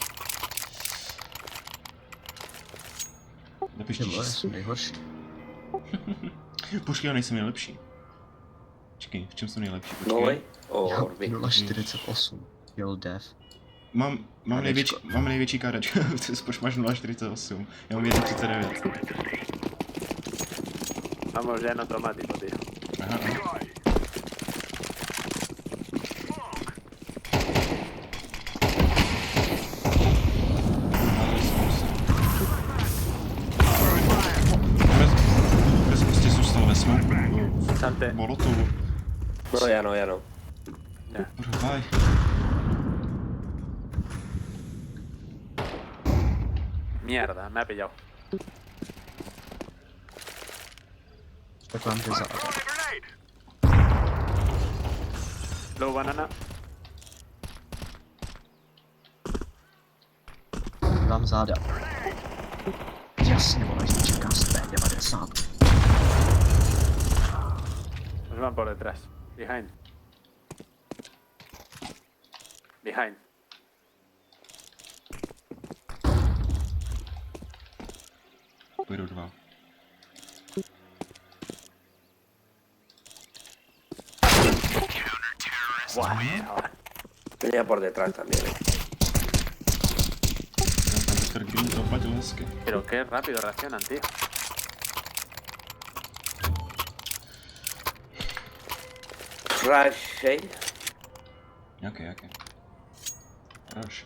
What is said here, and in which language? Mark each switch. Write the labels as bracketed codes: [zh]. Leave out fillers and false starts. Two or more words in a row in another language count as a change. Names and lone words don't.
[cs] Napiš Ty vole, číslo. jsem nejhorší. Počkej, já nejsem nejlepší. Počkej, v čem jsem nejlepší? No Počkej. [en] way. Oh, [cs] Já Orby. 0,48. [en] Kill death. [cs] Mám Kadečko. největší kádečko, proč máš 0,48? Já mám 1,39. [es] Vamos ya en automático, tío. [cs] Aha, aha. Bez prostě zůstal ve smoku. [es] Salte. [cs] Molotovu. [es] No, ya no. [cs] Provaj. [es] Mierda, me ha pillado. [cs] Tak vám jde za [en] Low banana. [cs] vám záda. Jasně, vole, že čeká z P90. [es] Nos van por detrás. [en] Behind. Behind. [cs] Půjdu 2. [es] Venía por detrás también. [cs] Tam Mr. Green to oplatil hezky. [es] Pero qué rápido reaccionan, tío. [en] Rush, shade. [cs] Jaký? Rush,